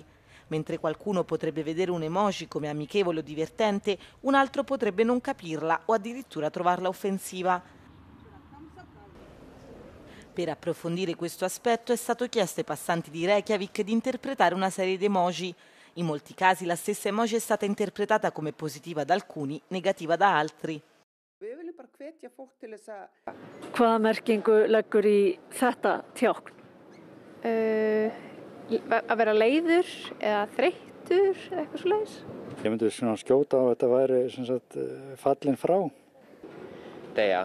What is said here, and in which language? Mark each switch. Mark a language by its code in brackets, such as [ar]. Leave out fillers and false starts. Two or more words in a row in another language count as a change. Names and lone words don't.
[it] Mentre qualcuno potrebbe vedere un emoji come amichevole o divertente, un altro potrebbe non capirla o addirittura trovarla offensiva. Per approfondire questo aspetto è stato chiesto ai passanti di Reykjavik di interpretare una serie di emoji. In molti casi la stessa emoji è stata interpretata come positiva da alcuni, negativa da altri. [is] Hvaða merkingu leggur í þetta tákn? Að vera leiður eða þreyttur eða eitthvað svoleiðis. Ég myndi svona skjóta á að þetta væri fallin frá. Deyja.